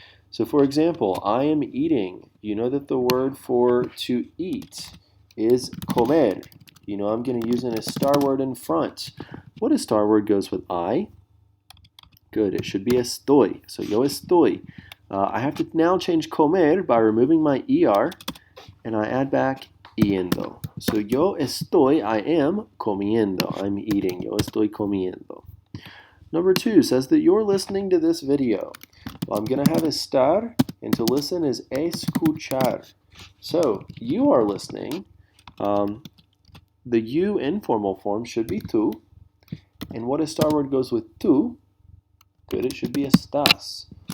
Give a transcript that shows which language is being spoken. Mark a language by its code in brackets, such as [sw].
[en] So for example, I am eating. You know that the word for to eat is comer. You know I'm going to use an estar word in front. What estar word goes with I? Good, it should be estoy. So [es] yo estoy. [en] I have to now change comer by removing my ER and I add back yendo. So [es] yo estoy, [en] I am [es] comiendo. [en] I'm eating. [es] Yo estoy comiendo. [en] Number 2 says that you're listening to this video. Well, I'm going to have estar, and to listen is escuchar. So you are listening. The you informal form should be tú. And what estar word goes with tú? Good, it should be estás.